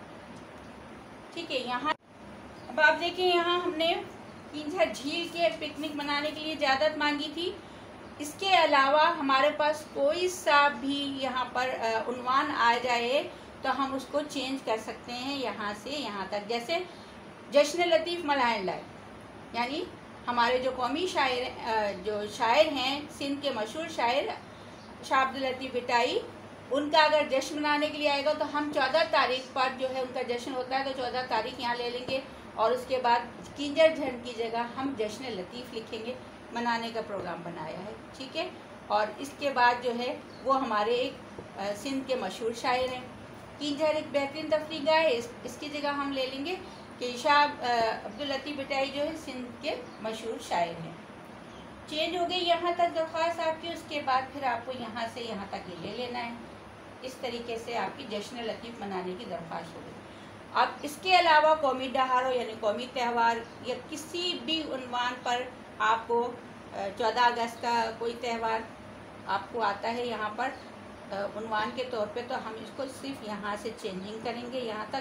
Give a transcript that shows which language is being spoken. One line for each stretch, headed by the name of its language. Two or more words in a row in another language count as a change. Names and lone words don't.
Urdu: ٹھیک ہے، یہاں اب آپ دیکھیے یہاں ہم نے کینجھر جھیل کے پکنک منانے کے لیے اجازت مانگی تھی. اس کے علاوہ ہمارے پاس کوئی سا بھی یہاں پر عنوان آ جائے تو ہم اس کو چینج کر سکتے ہیں یہاں سے یہاں تک.
Sindhi: जैसे जश्न लतीफ़ मल्हाइण लाइ,
Urdu: یعنی ہمارے جو قومی جو شاعر ہیں، سندھ کے مشہور شاعر شاہ عبداللطیف بھٹائی, ان کا اگر جشن منانے کے لیے آئے گا تو ہم 14 تاریخ پر جو ہے ان کا جشن ہوتا ہے، تو 14 تاریخ یہاں لے لیں گے اور اس کے بعد کینجھر جھنڈ کی جگہ ہم جشن لطیف لکھیں گے. منانے کا پروگرام بنایا ہے، ٹھیک ہے۔ اور اس کے بعد جو ہے وہ ہمارے ایک سندھ کے مشہور شاعر ہیں. کینجھر ایک بہترین تفریح گاہ ہے، اس کی جگہ ہم لے لیں گے کہ شاہ عبداللطیف بھٹائی جو ہے سندھ کے مشہور شاعر ہیں. چینج ہو گئی یہاں تک درخواست آپ کی۔ اس کے بعد پھر آپ کو یہاں سے یہاں تک یہ لے لینا ہے. اس طریقے سے آپ کی جشن لطیف منانے کی درخواست ہو گئی. اب اس کے علاوہ
Sindhi: कौमी दहाड़ो
Urdu: یعنی قومی تہوار یا کسی بھی عنوان پر آپ کو 14 اگست کا کوئی تہوار آپ کو آتا ہے یہاں پر عنوان کے طور پے، تو ہم اس کو صرف یہاں سے چینجنگ کریں گے یہاں تک.